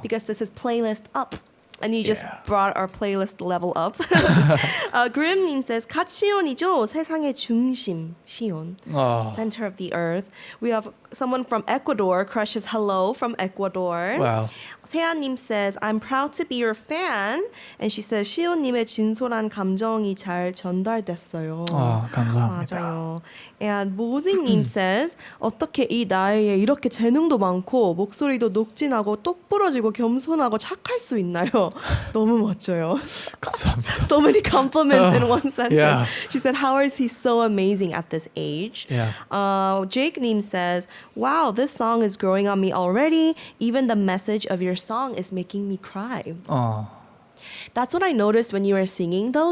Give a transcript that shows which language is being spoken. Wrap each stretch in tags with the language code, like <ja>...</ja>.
<en>Because this is playlist up. And you just brought our playlist level up. Grimnin says,</en> <ko>갓 시온이죠. 세상의 중심,</ko> <en>시온. Center of the earth. We have someone from Ecuador, crushes hello from Ecuador. Wow. 세아님 says, I'm proud to be your fan. And she says,</en> <ko>시온님의 진솔한 감정이 잘 전달됐어요. 감사합니다. 맞아요.</ko> <en>And</en> <ko>모지님 says, 어떻게 이 나이에 이렇게 재능도 많고 목소리도 녹진하고 똑부러지고 겸손하고 착할 수 있나요? 너무 멋져요. 감사합니다.</ko> <en>So many compliments in one sentence. Yeah. She said, how is he so amazing at this age? Yeah. Jake Neem says, wow, this song is growing on me already. Even the message of your song is making me cry. That's what I noticed when you were singing, though.</en>